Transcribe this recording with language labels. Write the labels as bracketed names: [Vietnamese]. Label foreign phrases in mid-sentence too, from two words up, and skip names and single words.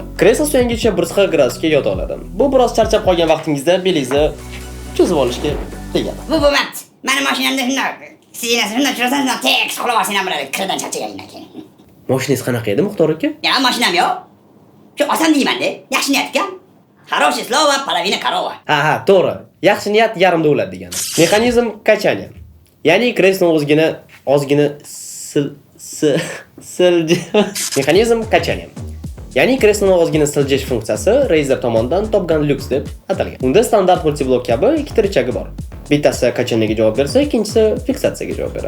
[Uzbek] Kreslo suyangicha 1 gradusga yota oladi. Bu biroz charchab qolgan vaqtingizda belingizni cho'zib olishga tegadi. Bu bo'lmabdi. Meni mashinamda shunday sinasini turasan, tek qilib olsang ham bo'ladi, kirdan charchaganingdan keyin. Mashinangiz qanaqa edi, Muxtor aka? Mashinam yo'q. Shu oson deyman-da. Yaxshi niyatga. [Russian] Хорошее слово, половина корова. [Uzbek] Ha, to'g'ri. Yaxshi niyat yarim davlat degani. Mexanizm kachaniya. Ya'ni kreslo ozgina mexanizm kachaniya. Ya'ni kresloni ozgina siljish funksiyasi Razer tomonidan topgan Lux deb atalgan. Unda standart multiblok kabi ikkita richagi bor. Bittasi kachaniyaga javob bersa, ikkinchisi fiksatsiyaga javob beradi.